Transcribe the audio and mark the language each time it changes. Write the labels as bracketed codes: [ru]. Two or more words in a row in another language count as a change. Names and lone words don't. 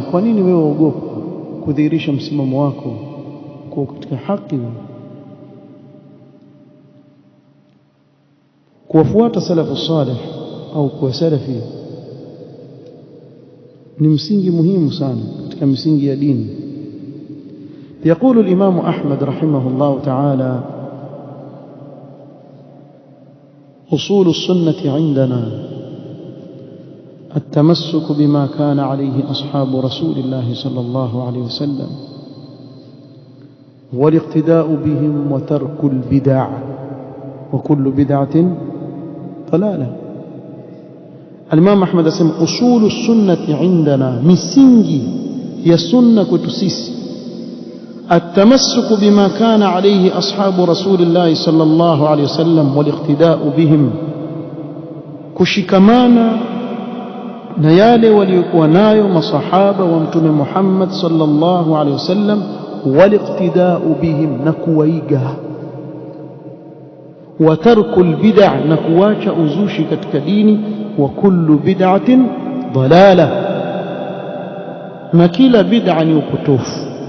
[sw] Kwa nini wewe uogopa kudhihirisha msimamo wako kwa katika haki? Kuwafuata [ar] السلف الصالح [sw] au kuwa salafi ni msingi muhimu sana katika misingi ya dini. [ar] يقول الإمام أحمد رحمه الله تعالى: أصول السنة عندنا التمسك بما كان عليه أصحاب رسول الله صلى الله عليه وسلم، والاقتداء بهم، وترك البدع، وكل بدعة ضلالة. [sw] Al-Imam Ahmad asema [ar] أصول السنة عندنا, [sw] misingi ya sunna kwetu sisi, [ar] التمسك بما كان عليه أصحاب رسول الله صلى الله عليه وسلم والاقتداء بهم, [sw] kushikamana na yale waliokuwa nayo masahaba wa mtume Muhammad [ar] صلى الله عليه وسلم, والاقتداء بهم, [sw] na kuwaiga, [ar] وترك البدع, [sw] na kuacha uzushi katika dini, [ar] وكل بدعة ضلالة, [sw] na kila bid'a ni upotofu.